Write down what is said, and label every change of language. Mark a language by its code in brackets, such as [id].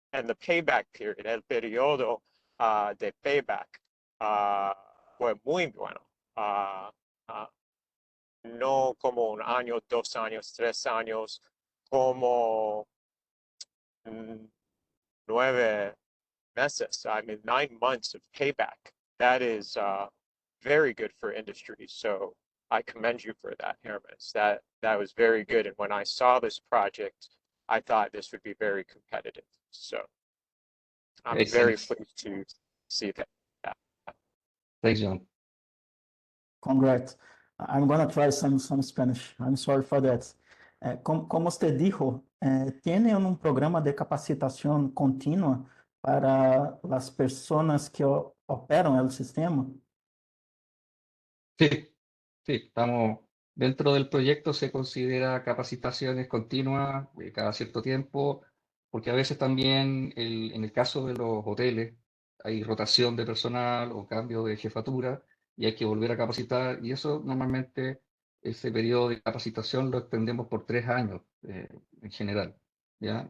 [en] And the payback period, [es] el periodo de payback fue muy bueno. No como un año, 2 años, 3 años, como 9 meses. [en] I mean, 9 months of payback. That is very good for industry. So I commend you for that, Hermes. That was very good. And when I saw this project, I thought this would be very competitive. So I'm very pleased to see that. Thanks, John. Congrats. I'm gonna try some Spanish. I'm sorry for that. [es] Como usted dijo, tiene un programa de capacitación continua para las personas que operan el sistema. Sí, estamos dentro del proyecto, se considera capacitaciones continuas cada cierto tiempo, porque a veces también en el caso de los hoteles hay rotación de personal o cambio de jefatura y hay que volver a capacitar, y eso normalmente ese periodo de capacitación lo extendemos por 3 años en general, ¿ya?